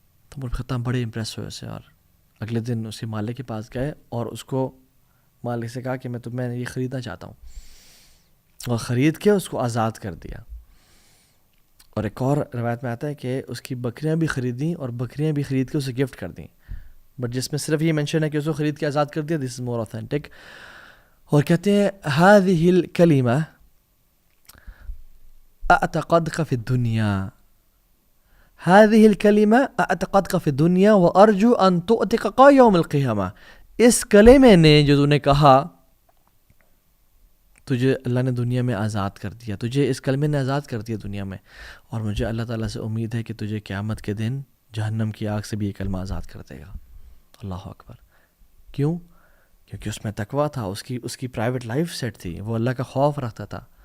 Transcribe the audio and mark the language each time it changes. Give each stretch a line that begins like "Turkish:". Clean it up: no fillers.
Urdu: تو عمر بن خطاب بڑے امپریس ہوئے اسے, اور اگلے دن اس کے مالک کے پاس گئے اور اس کو مالک سے کہا کہ میں یہ خریدنا چاہتا ہوں, اور خرید کے اس کو آزاد کر دیا. اور ایک اور روایت میں آتا ہے کہ اس کی بکریاں بھی خریدیں اور بکریاں بھی خرید کے اسے گفٹ کر دیں, بٹ جس میں صرف یہ مینشن ہے کہ اس کو خرید کے آزاد کر دیا,
English: This is more authentic.
Urdu: اور کہتے ہیں
Arabic: هذه الكلمة اعتقدك في الدنيا, هذه الكلمة اعتقدك في الدنيا وارجو ان تؤتقك يوم القيامة.
Urdu: اس کلمے نے جو تو نے کہا, تجھے اللہ نے دنیا میں آزاد کر دیا, تجھے اس کلمے نے آزاد کر دیا دنیا میں, اور مجھے اللہ تعالیٰ سے امید ہے کہ تجھے قیامت کے دن جہنم کی آگ سے بھی یہ کلمہ آزاد کر دے گا. اللہ اکبر. کیوں؟ کیونکہ اس میں تقویٰ تھا, اس کی پرائیویٹ لائف سیٹ تھی, وہ اللہ کا خوف رکھتا تھا.